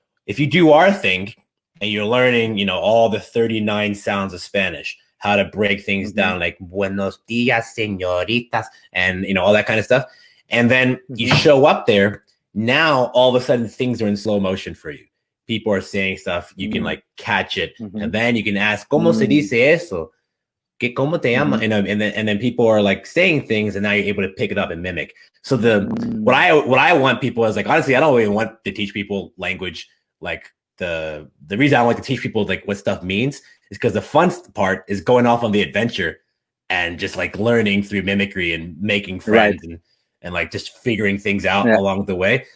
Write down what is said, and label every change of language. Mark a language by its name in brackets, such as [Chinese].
[English] If you do our thing and you're learning, all the 39 sounds of Spanish, how to break things down, like [Spanish] buenos dias, señoritas, [English] and all that kind of stuff. And then you show up there. Now, all of a sudden, things are in slow motion for you. People are saying stuff. You can like catch it. And then you can ask, [Spanish] ¿Cómo se dice eso? ¿Cómo te llama? [English] And then people are like saying things, and now you're able to pick it up and mimic. So what I want people is like, honestly, I don't really want to teach people language. Like the reason I want to teach people like what stuff means is because the fun part is going off on the adventure and just like learning through mimicry and making friends and like just figuring things out along the way.